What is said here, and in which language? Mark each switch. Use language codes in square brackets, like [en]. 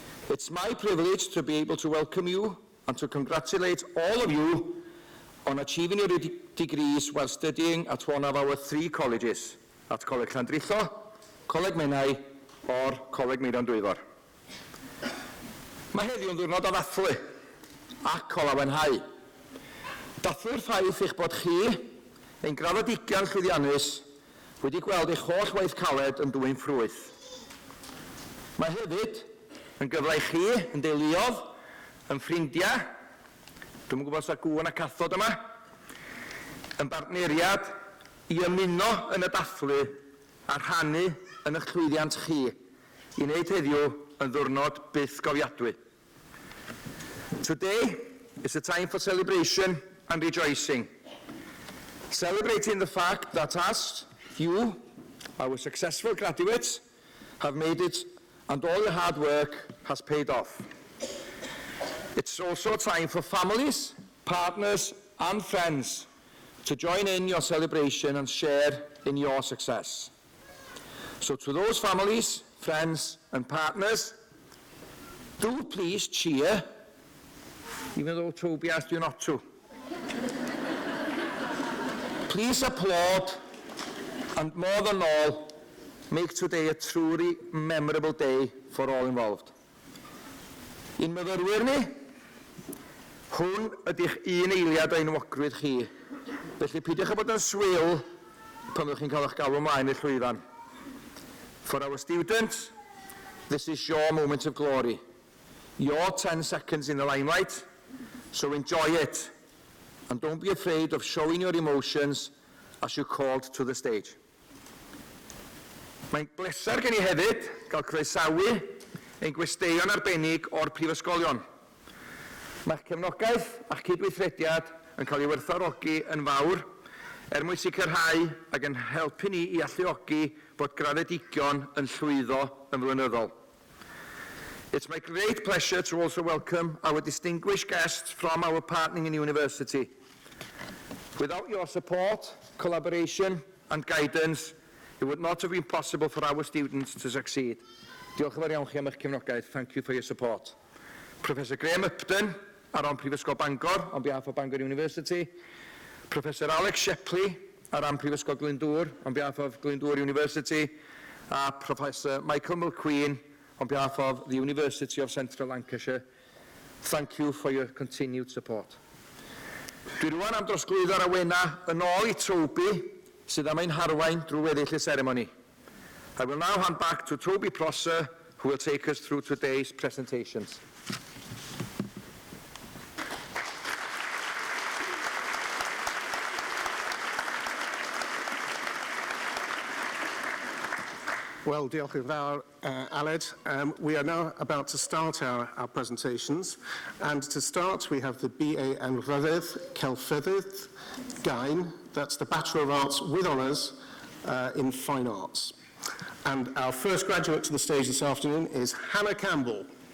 [en] It's my privilege to be able to welcome you and to congratulate all of you on achieving your degrees while studying at one of our 3 colleges, at Coleg Llandrillo, Coleg Menai, or Coleg Miriam Dwyfor. [cy] Mae heddiw yn ddiwrnod o ddathlu ac o lawenhau. Dathlu'r ffaith eich bod chi, ein graddodigion llwyddiannus, wedi gweld eich holl waith caled yn dwyn ffrwyth. Mae hefyd yn gyfle I chi yn deuluodd, yn ffrindiau, dwi'n yn gwybod sa gŵn a cathod yma, yn bartneriad I ymuno yn y dathlu a rhannu yn eich llwyddiant chi I wneud heddiw yn ddiwrnod byth gofiadwy. [en] Today is a time for celebration and rejoicing. Celebrating the fact that as you, our successful graduates, have made it and all your hard work has paid off. It's also time for families, partners and friends to join in your celebration and share in your success. So to those families, friends and partners, Do please cheer, even though Toby asked you not to. Please applaud, and more than all, make today a truly memorable day for all involved. [cy] Un myfyrwyr ni, hwn ydych un eiliad o enwogrwydd chi. Felly peidiwch â bod yn swyl pan ydych chi'n cael eich galw ymlaen i'r llwyfan. [en] For our students, this is your moment of glory. Your 10 seconds in the limelight, so enjoy it. And don't be afraid of showing your emotions as you're called to the stage. [cy] Mae'n bleser gen I hefyd gael croesawu ein gwesteion arbennig o'r prifysgolion. Mae'ch cefnogaeth a'ch cydweithrediad yn cael ei werthfawrogi yn fawr mwyn sicrhau ac yn helpu ni I alluogi bod graddedigion yn llwyddo yn flynyddol. [en] It's my great pleasure to also welcome our distinguished guests from our partnering university. Without your support, collaboration and guidance, it would not have been possible for our students to succeed. [cy] Diolch yn fawr iawn chi am eich cefnogaeth. [en] Thank you for your support. Professor Graham Upton, our Prifysgol Bangor, on behalf of Bangor University. Professor Alex Shepley, our Prifysgol Glyndŵr, on behalf of Glyndŵr University. Professor Michael Mulqueen, on behalf of the University of Central Lancashire. Thank you for your continued support. [cy] Dwi rwan am drosglwyddo'r awena yn ôl I Toby, sydd am ein harwain drwy weddill y seremoni. [en] I will now hand back to Toby Prosser, who will take us through today's presentations. [cy] Well, diolch yn fawr, Aled. [en] We are now about to start our presentations. And to start, we have the BA Anrhydedd, Celfyddyd, Gain. That's the Bachelor of Arts with Honours in Fine Arts. And our first graduate to the stage this afternoon is Hannah Campbell.